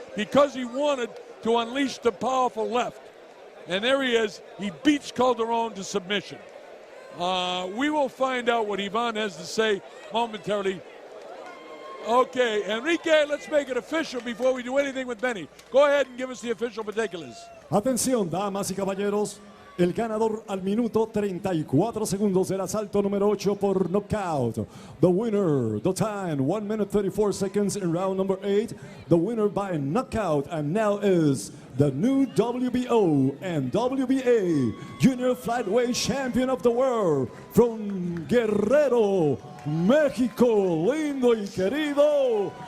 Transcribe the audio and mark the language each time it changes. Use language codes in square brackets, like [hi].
[en] Because he wanted to unleash the powerful left. And there he is. He beats Calderon to submission. We will find out what Ivan has to say momentarily. Okay, Enrique, let's make it official before we do anything with Benny. Go ahead and give us the official particulars. [es] Atención, damas y caballeros. El ganador al minuto 34 segundos del asalto número 8 por knockout. [en] The winner, the time, 1 minute 34 seconds in round number 8. The winner by knockout and now is the new WBO and WBA Junior Flyweight Champion of the World from Guerrero, México, [es] lindo y querido.